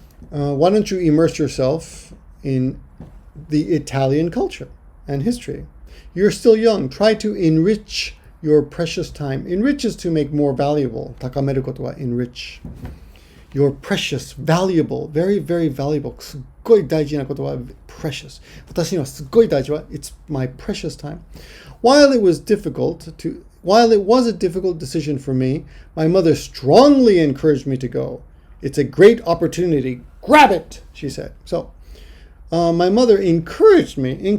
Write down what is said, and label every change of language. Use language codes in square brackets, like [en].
[en] Why don't you immerse yourself in the Italian culture and history? You're still young. Try to enrich your precious time. Enrich is to make more valuable. [ja] Takameru koto wa [en] enrich. Your precious, valuable, very, very valuable. [ja] すっごい大事なことは precious. 私にはすっごい大事は [en] it's my precious time. While it was a difficult decision for me, my mother strongly encouraged me to go. It's a great opportunity. Grab it, she said. So, my mother encouraged me.